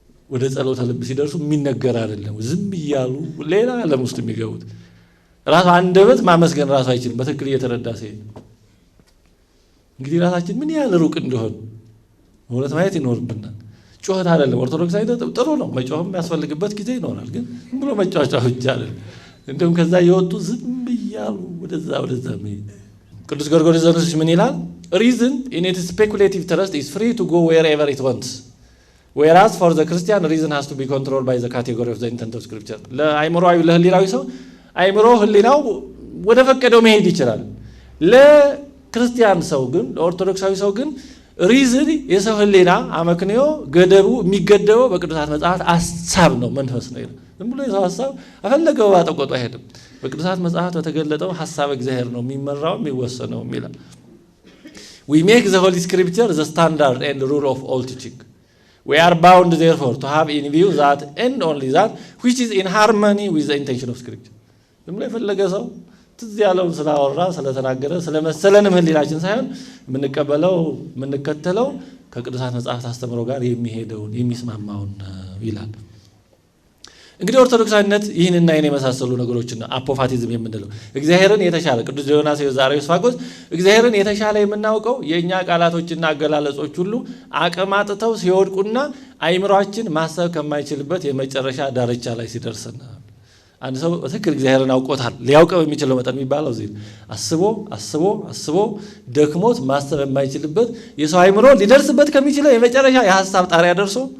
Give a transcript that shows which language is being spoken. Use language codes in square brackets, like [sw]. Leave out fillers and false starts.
[am] ወደ ጸሎተ ልብ ሲደርሱ የሚነገር አይደለም ዝም እያሉ ሌላ ዓለም ውስጥ የሚገቡት ራሱ አንደበት ማመስገን ራሱ አይችልም። በትክክል እየተረዳ ሲሄድ እንግዲህ ራሳችን ምን ያህል ሩቅ እንደሆነ እውነት ማየት ይኖርብናል። ጩኸት አይደለም ኦርቶዶክሳዊ ጥሩ ነው መጮህም የሚያስፈልግበት ጊዜ ይኖራል። ግን ዝም ብሎ መጫወቻ ብቻ አይደለም። እንደውም ከዛ የወጡ ዝም እያሉ ወደዛ ቅዱስ ጎርጎርዮስ ዘኑሲስ ምን ይላል? [en] reason in its speculative thrust is free to go wherever it wants, whereas for the Christian reason has to be controlled by the category of the intent of scripture. [am] ለአይምሮአዊ ለህሊናዊ ሰው አይምሮ ህሊናው ወደ ፈቀደው መሄድ ይችላል። ለክርስቲያን ሰው ግን ለኦርቶዶክሳዊ ሰው ግን ሪዝን የሰው ህሊና አመክንዮ ገደቡ የሚገደበው በቅዱሳት መጽሐፍት ሐሳብ ነው መንፈስ ነው ይላል። ዝም ብሎ የሰው ሐሳብ አፈለገው ባጠቆጡ አይሄድም። በቅዱሳት መጽሐፍት በተገለጠው ሐሳብ እግዚአብሔር ነው የሚመራው የሚወሰነው ይላል። [en] We make the Holy Scripture the standard and rule of all teaching. We are bound therefore to have in view that and only that which is in harmony with the intention of Scripture. [am] ዝም ብሎ የፈለገ ሰው ትዝ ያለውን ስላወራ ስለተናገረ ስለመሰለንም ህሊናችን ሳይሆን የምንቀበለው የምንከተለው ከቅዱሳት መጽሐፍት አስተምሮ ጋር የሚሄደውን የሚስማማውን ይላል። እንግዲህ ኦርቶዶክሳዊነት ይህንና ይህን የመሳሰሉ ነገሮችን አፖፋቲዝም የምንለው እግዚአብሔርን የተሻለ ቅዱስ ዲዮናስዮስ ዘአርዮስፋጎስ እግዚአብሔርን የተሻለ የምናውቀው የእኛ ቃላቶችና አገላለጾች ሁሉ አቅም አጥተው ሲወድቁና አይምሯችን ማሰብ ከማይችልበት የመጨረሻ ዳርቻ ላይ ሲደርስና አንድ ሰው በትክክል እግዚአብሔርን አውቆታል ሊያውቀው የሚችለው መጠን የሚባለው እዚህ አስቦ ደክሞት ማሰብ የማይችልበት የሰው አይምሮ ሊደርስበት ከሚችለው የመጨረሻ የሐሳብ ጣሪያ ደርሶ